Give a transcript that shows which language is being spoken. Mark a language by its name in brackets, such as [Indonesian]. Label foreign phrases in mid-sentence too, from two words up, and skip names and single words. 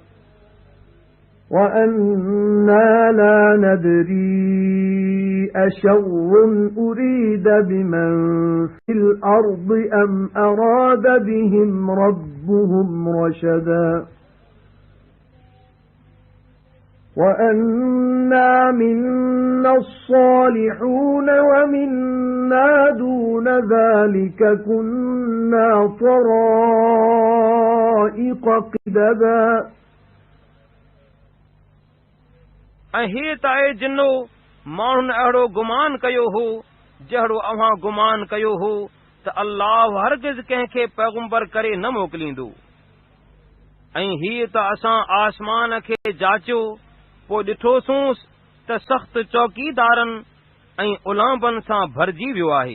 [Arabic] وَأَنَّا لَا نَدْرِي أَشَرٌّ أُرِيدَ بِمَنْ فِي الْأَرْضِ أَمْ أَرَادَ بِهِمْ رَبُّهُمْ رَشَدًا وَأَنَّا مِنَّا الصَّالِحُونَ وَمِنَّا دُونَ ذَلِكَ كُنَّا طَرَائِقَ قِدَدًا [Sindhi] ऐं हे त आहे जिन्नो माण्हुनि अहिड़ो गुमान कयो हो जहिड़ो अव्हां गुमान कयो हो त अल्लाह हरगिज़ कंहिंखे पैगंबर करे न मोकिलींदो। ऐं हीअ त असां आसमान खे जाचियो पोइ ॾिठोसूंसि त सख़्त चौकीदारनि ऐं उलांबनि सां भरिजी वियो आहे।